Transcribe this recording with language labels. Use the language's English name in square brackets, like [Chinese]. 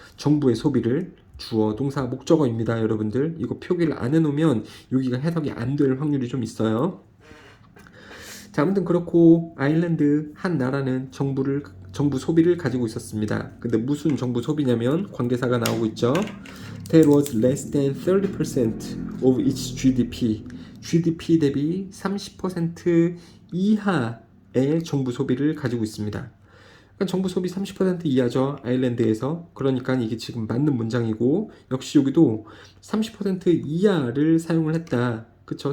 [Korean] 정부의 소비를 주어, 동사, 목적어입니다. 여러분들 이거 표기를 안 해놓으면 여기가 해석이 안 될 확률이 좀 있어요. 자, 아무튼 그렇고 아일랜드 한 나라는 정부 소비를 가지고 있었습니다. 근데 무슨 정부 소비냐면 관계사가 나오고 있죠. [English] That was less than 30% of its GDP. [Korean] GDP 대비 30% 이하의 정부 소비를 가지고 있습니다. 그러니까 정부 소비 30% 이하죠. 아일랜드에서. 그러니까 이게 지금 맞는 문장이고 역시 여기도 30% 이하를 사용을 했다. 그쵸?